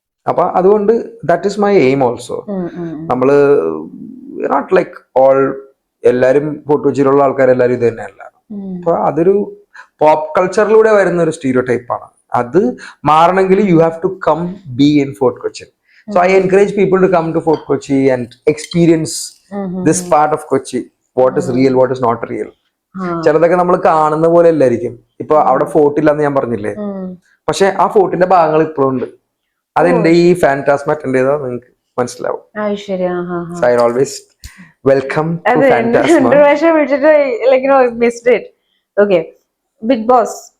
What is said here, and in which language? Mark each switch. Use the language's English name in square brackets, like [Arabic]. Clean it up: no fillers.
[Malayalam] അപ്പൊ അതുകൊണ്ട് [English] That is my aim also. [Malayalam] നമ്മള് [English] not like all [Malayalam] എല്ലാരും ഫോർട്ട് കൊച്ചിയിലുള്ള ആൾക്കാരെല്ലാരും ഇത് തന്നെയല്ല. അപ്പൊ അതൊരു പോപ്പ് കൾച്ചറിലൂടെ വരുന്ന ഒരു സ്റ്റീരിയോ ടൈപ്പാണ്. അത് മാറണമെങ്കിൽ [English] You have to come be in Fort Kochi. So I encourage people to come to Fort Kochi and experience this part of Kochi. What is real, what is not real. [Malayalam] ചിലതൊക്കെ നമ്മൾ കാണുന്ന പോലെ അല്ലായിരിക്കും. ഇപ്പൊ അവിടെ ഫോർട്ട് ഇല്ലാന്ന് ഞാൻ പറഞ്ഞില്ലേ, പക്ഷെ ആ ഫോർട്ടിന്റെ ഭാഗങ്ങൾ ഇപ്പോഴും ഉണ്ട്. അതെന്റെ ഈ ഫാന്റാസ്മ അറ്റൻഡ് ചെയ്താൽ നിങ്ങൾക്ക് മനസ്സിലാവും. [English] So I always welcome to [Malayalam] അതെ ഫാന്റാസ്മ. 2 പ്രാവശ്യം വിളിച്ചിട്ട് [English] Like missed it. [Malayalam] Okay, big boss.